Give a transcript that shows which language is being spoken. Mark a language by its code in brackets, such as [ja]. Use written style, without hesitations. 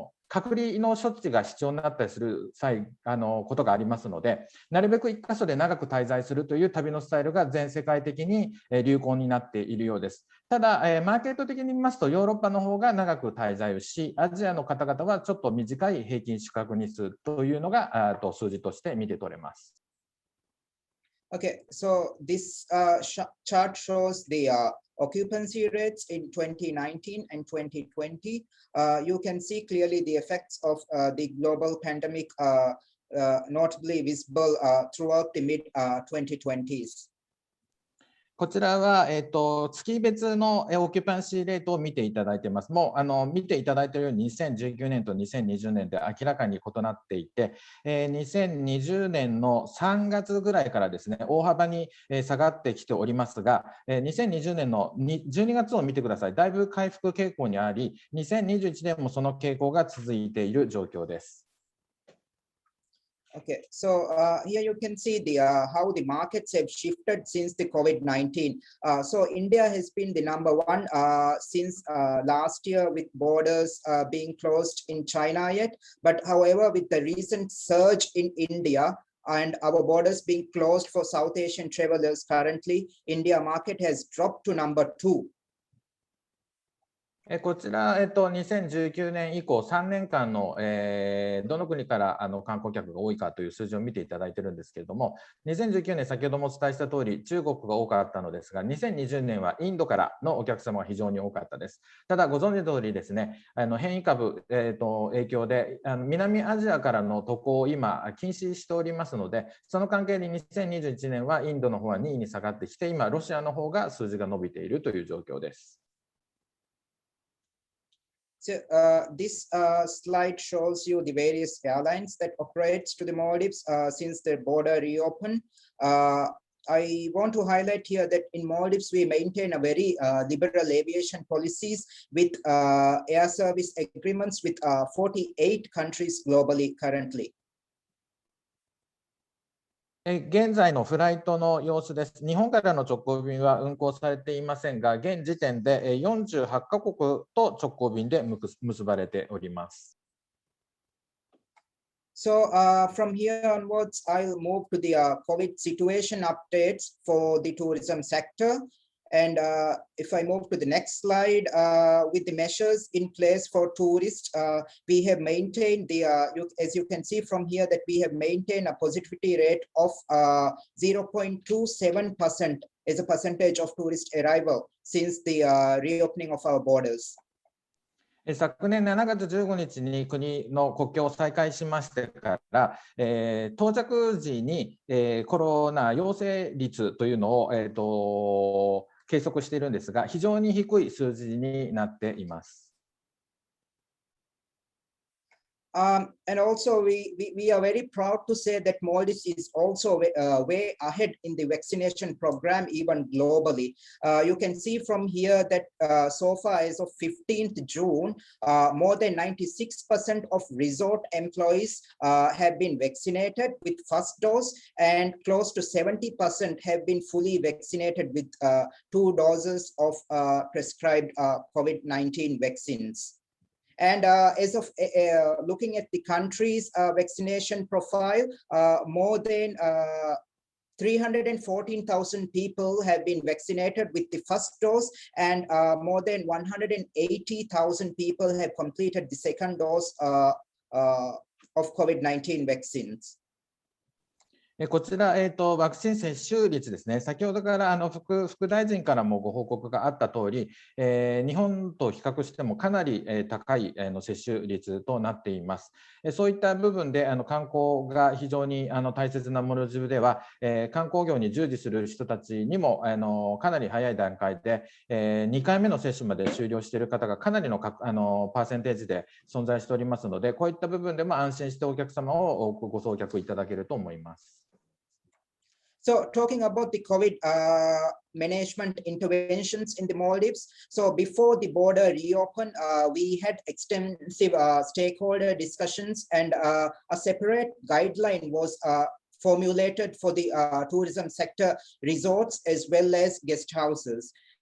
[ja] 隔離の処置が必要になったりすることがありますので、なるべく1箇所で長く滞在するという旅のスタイルが全世界的に流行になっているようです。ただ、マーケット的に見ますと、ヨーロッパの方が長く滞在をし、アジアの方々はちょっと短い平均宿泊日数というのが数字として見て取れます。 [en] Okay, so this chart shows the occupancy rates in 2019 and 2020. You can see clearly the effects of the global pandemic notably visible throughout the mid-2020s. [ja] こちらは、月別のオキュパンシーレートを見ていただいています。もう見ていただいているように2019年と2020年で明らかに異なっていて、2020年の3月ぐらいからですね、大幅に下がってきておりますが、2020年の12月を見てください。だいぶ回復傾向にあり、2021年もその傾向が続いている状況です。 [en] Okay, so here you can see the how the markets have shifted since the COVID-19. So India has been the number one since last year, with borders being closed in China yet. But however, with the recent surge in India and our borders being closed for South Asian travelers, currently India market has dropped to number 2. [ja] こちら、2019年以降3年間の、どの国から観光客が多いかという数字を見ていただいているんですけれども、2019年、先ほどもお伝えした通り、中国が多かったのですが、2020年はインドからのお客様が非常に多かったです。ただ、ご存知の通りですね、変異株、影響で南アジアからの渡航を今、禁止しておりますので、その関係で2021年はインドの方は2位に下がってきて、今、ロシアの方が数字が伸びているという状況です。 [en] So this slide shows you the various airlines that operates to the Maldives since the border reopened. I want to highlight here that in Maldives, we maintain a very liberal aviation policies with air service agreements with 48 countries globally currently. [ja] 現在のフライトの様子です。日本からの直行便は運航されていませんが、現時点で48カ国と直行便で結ばれております。 [en] So from here onwards, I'll move to the COVID situation updates for the tourism sector. And if I move to the next slide, with the measures in place for tourists, we have maintained the, as you can see from here, that we have maintained a positivity rate of 0.27% as a percentage of tourist arrival since the reopening of our borders. [ja] 昨年7月15日に国の国境を再開しましてから、到着時に、コロナ陽性率というのを、計測しているんですが、非常に低い数字になっています。 [en] And also we are very proud to say that Maldives is also way ahead in the vaccination program, even globally. You can see from here that so far as of 15th June, more than 96% of resort employees have been vaccinated with first dose, and close to 70% have been fully vaccinated with 2 doses of prescribed COVID-19 vaccines. And as of looking at the country's vaccination profile, more than 314,000 people have been vaccinated with the first dose, and more than 180,000 people have completed the second dose of COVID-19 vaccines. [ja] こちら、ワクチン接種率ですね、先ほどから副大臣からもご報告があった通り、日本と比較してもかなり高い接種率となっています。そういった部分で観光が非常に大切なモルディブでは、観光業に従事する人たちにもかなり早い段階で2回目の接種まで終了している方がかなりのパーセンテージで存在しておりますので、こういった部分でも安心してお客様をご送客いただけると思います。 [en] So talking about the COVID management interventions in the Maldives. So before the border reopened, we had extensive stakeholder discussions, and a separate guideline was formulated for the tourism sector, resorts, as well as guest houses.